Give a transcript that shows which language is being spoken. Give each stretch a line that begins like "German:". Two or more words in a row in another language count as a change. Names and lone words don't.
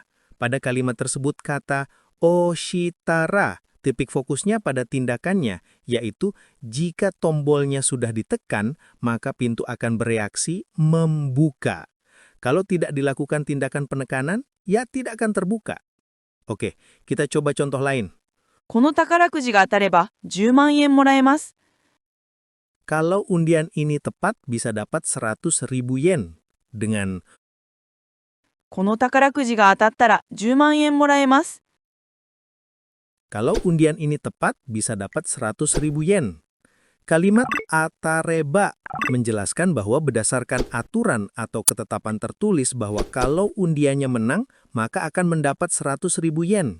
Indonesian: Pada kalimat tersebut kata oshitara, titik fokusnya pada tindakannya, yaitu jika tombolnya sudah ditekan, maka pintu akan bereaksi membuka. Kalau tidak dilakukan tindakan penekanan, ya tidak akan terbuka. Oke, kita coba contoh lain.
Japanese: この宝くじが当たれば10万円もらえます。
Indonesian: Kalau undian ini tepat bisa dapat 100.000 yen. Dengan
Japanese: この宝くじが当たったら10万円もらえます。
Indonesian: kalau undian ini tepat bisa dapat 100.000 yen. Kalimat atareba menjelaskan bahwa berdasarkan aturan atau ketetapan tertulis bahwa kalau undiannya menang, maka akan mendapat 100.000 yen.